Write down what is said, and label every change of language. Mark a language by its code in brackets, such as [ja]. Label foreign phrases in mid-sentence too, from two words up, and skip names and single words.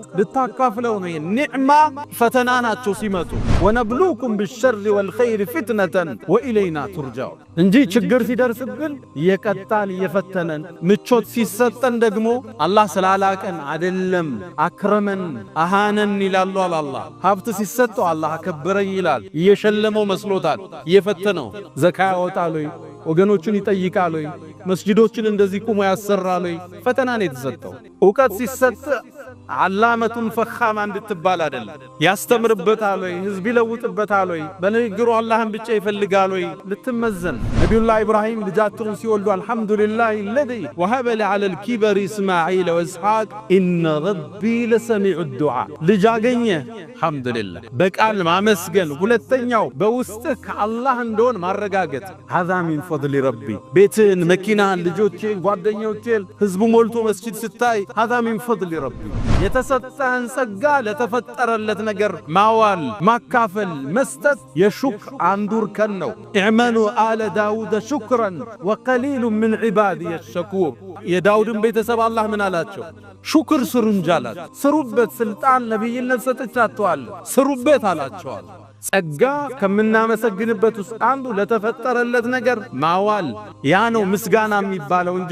[am] ልታካፍለው ነው። ኒዕማ ፈተና ናቸው ሲመጡ። [ar] ونبلوكم بالشر والخير فتنة وإلينا ترجعون [am] እንጂ ችግር ሲደርስብን እየቀጣን እየፈተነን፣ ምቾት ሲሰጠን ደግሞ አላህ ስላላቀን አይደለም [ar] أكرمن أهانن [am] ይላሉ። አላህ ሀብት ሲሰጠው አላህ አከበረኝ ይላል። እየሸለመው መስሎታል። እየፈተነው ዘካ ያወጣል ወይ ወገኖቹን ይጠይቃል ወይ መስጂዶችን እንደዚህ ቁሞ ያሰራል ወይ ፈተና ነው የተሰጠው። ዕውቀት ሲሰጥ [ar] علامة فهامة [am] እንድትባል አይደለም። ያስተምርበታል ወይ ህዝብ ይለውጥበታል ወይ በንግግሩ አላህን ብቻ ይፈልጋል ወይ ልትመዘን። ነቢዩላህ ኢብራሂም ልጃቸውን ሲወልዱ አልሐምዱሊላህ [ar] الذي وهب لي على الكبر اسماعيل واسحاق ان ربي لسميع الدعاء [am] ልጅ አገኘ አልሐምዱሊላህ በቃል ማመስገን። ሁለተኛው በውስጥህ አላህ እንደሆነ ማረጋገጥ። [ar] هذا من فضل ربي [am] ቤትን፣ መኪናን፣ ልጆችን፣ ጓደኞችን ህዝቡ ሞልቶ መስጂድ ስታይ [ar] هذا من فضل ربي [am] የተሰጠህን ጸጋ ለተፈጠረለት ነገር ማዋል፣ ማካፈል፣ መስጠት የሹክር አንዱ እርከን ነው። [ar] اعملوا آل داود شكرا وقليل من عبادي الشكور። [am] የዳውድን ቤተሰብ አላህ ምን አላቸው? ሹክር ስሩ እንጂ አላቸው። ስሩበት፣ ስልጣን ነቢይነት ሰጥቻችኋለሁ ስሩበት አላቸዋል። ጸጋ ከምናመሰግንበት ውስጥ አንዱ ለተፈጠረለት ነገር ማዋል። ያ ነው ምስጋና የሚባለው እንጂ